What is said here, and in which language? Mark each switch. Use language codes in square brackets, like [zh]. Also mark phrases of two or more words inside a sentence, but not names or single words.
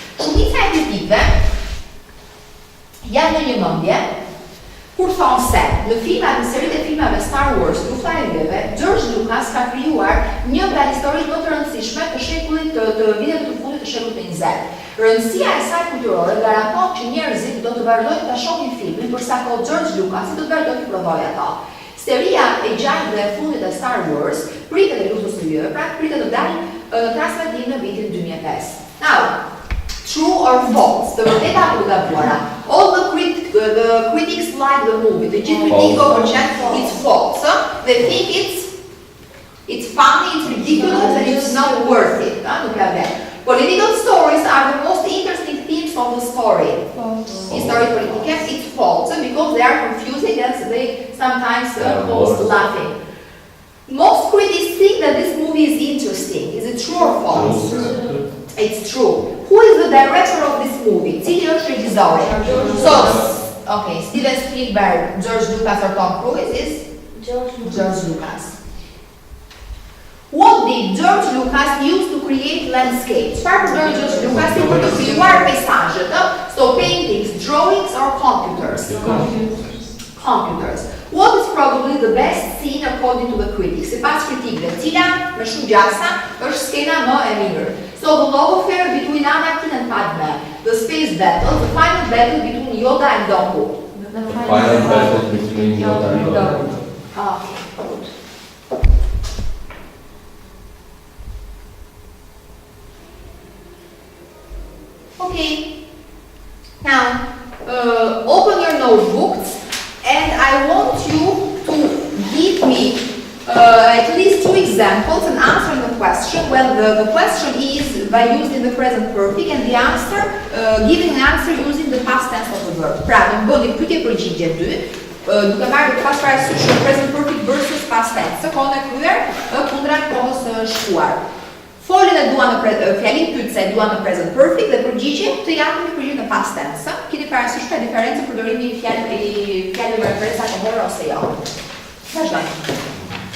[sq] Shumica e kritikëve janë në njëmendje Kur thonë se, në filmat, në seritë e filmave Star Wars, Lufta e Yjeve, George Lucas ka krijuar një nga historitë më të rëndësishme të shekullit të viteve të fundit të shekullit të 20. Rëndësia e saj kulturore garanton që njerëzit do të vazhdojnë ta shohin filmin përsa kohë George Lucas do të vazhdojë të prodhojë ato. Seria e gjatë dhe e fundit e Star Wars pritet e Luftës së Yjeve, pra pritet të dalë në transmetim në vitin 2005. [en] Now, true or false? [sq] Të vërteta apo të gabuara? [en] All the critics like the movie. [sq] The gjithë kritikët përqen [en] it's false. They think it's funny, it's ridiculous, and it's not worth it. [sq] Nuk ka vlerë. [en] Political stories are the most interesting themes of the story. History politike, it's false because they are confusing and they sometimes cause laughing. Most critics think that this movie is interesting. Is it true or false? It's true. Who is the director of this movie? [sq] Cili është regjizori? [en] So, okay, Steven Spielberg, George Lucas or Tom Cruise is? George Lucas. What did George Lucas use to create landscapes? [sq] Çfarë përdori George Lucas për të krijuar peizazhet? [en] So paintings, drawings or computers? Computers. What is probably the best scene according to the critics? [sq] Sipas kritikëve, cila më shumë gjasa është skena më e mirë? [en] So the love affair between Anakin and Padme, the space battle, the final battle between Yoda and Dooku. The final battle between Yoda and Dooku. Okay, good. Okay, now open your notebooks and I want you to give me at least 2 examples and answer the question. Well, the question is by using the present perfect and the answer, giving an answer using the past tense of the verb. [sq] Pra, në bëni pyetje përgjigje 2, duke marrë pas parasysh [en] present perfect versus past tense. [sq] Kohën e kryer kundra kohës së shkuar. Folën e duan në fjalin pyetëse e duan në [en] present perfect [sq] dhe përgjigje të japim përgjigje në [en] past tense. [sq] Keni parasysh ka diferencë përdorimi i fjalëve referencë kohore ose jo. Vazhdojmë.